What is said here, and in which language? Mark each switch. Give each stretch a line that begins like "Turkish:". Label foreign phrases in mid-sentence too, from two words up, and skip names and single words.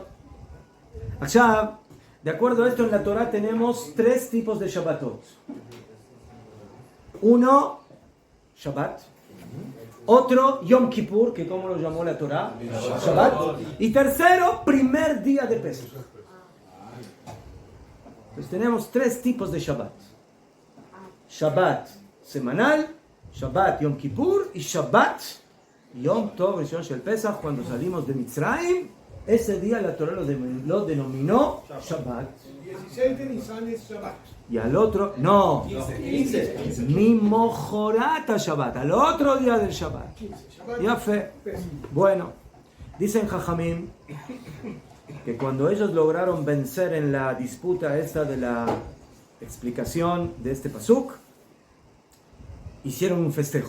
Spanish: Ahora, de acuerdo a esto, en la Torah tenemos 3 tipos de Shabbatot. Uno, Shabbat. Otro, Yom Kippur, que como lo llamó la Torah, Shabbat. Y tercero, primer día de Pesach. Entonces tenemos 3 tipos de Shabbat. Shabbat semanal, Shabbat Yom Kippur y
Hebrew: שבת יום טוב ראשון של פסח,
Spanish: cuando salimos de Mitzrayim. Ese día la Torah lo denominó Shabbat. 16 de Nisan es Shabbat. Y al otro, no, 15.
Hebrew: ממחרת שבת,
Spanish: al otro día del Shabbat. Ya fe. Bueno, dicen Jajamim que cuando ellos lograron vencer en la disputa esta de la explicación de este pasuk, hicieron un festejo.